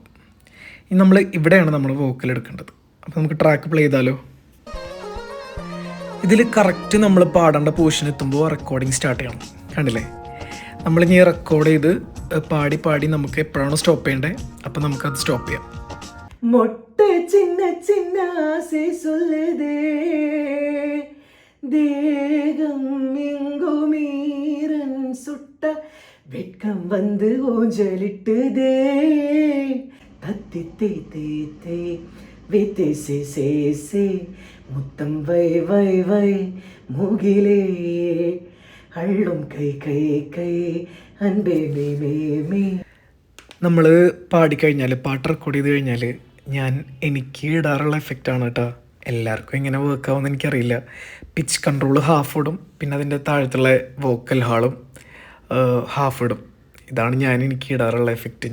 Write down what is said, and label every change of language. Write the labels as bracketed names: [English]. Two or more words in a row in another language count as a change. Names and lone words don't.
[Malayalam] ഇനി നമ്മൾ ഇവിടെയാണ് നമ്മൾ വോക്കൽ എടുക്കേണ്ടത്. അപ്പോൾ നമുക്ക് ട്രാക്ക് പ്ലേ ചെയ്താലോ. ഇതിൽ കറക്റ്റ് നമ്മൾ പാടേണ്ട പൊസിഷൻ എത്തുമ്പോൾ റെക്കോർഡിങ് സ്റ്റാർട്ട് ചെയ്യണം. കണ്ടില്ലേ, നമ്മളിനി റെക്കോർഡ് ചെയ്ത് പാടി പാടി നമുക്ക് എപ്പോഴാണോ സ്റ്റോപ്പ് ചെയ്യേണ്ടത് അപ്പോൾ നമുക്കത് സ്റ്റോപ്പ് ചെയ്യാം. [Tamil] மொட்டை சின்ன சின்ன ஆசை சொல்லுதே தேகம் எங்கும் ஈரன் சுட்ட வெட்கம் வந்து ஊஞ்சலிட்டுதே தத்தி தே தே தே வித்தே சே சே சே முத்தம் வை வை வை முகிலே அள்ளும் கை கை கை அன்பே மே மே மே. [Malayalam] നമ്മൾ പാടിക്കഴിഞ്ഞാൽ പാട്ട് റെക്കോർഡ് ചെയ്ത് കഴിഞ്ഞാൽ എനിക്ക് ഇടാറുള്ള എഫക്റ്റാണ് കേട്ടോ. എല്ലാവർക്കും എങ്ങനെ വർക്ക് ആവുമെന്ന് എനിക്കറിയില്ല. പിച്ച് കൺട്രോൾ ഹാഫ് ഇടും, പിന്നെ അതിൻ്റെ താഴത്തുള്ള വോക്കൽ ഹാളും ഹാഫ് ഇടും. ഇതാണ് എനിക്ക് ഇടാറുള്ള എഫക്റ്റ്.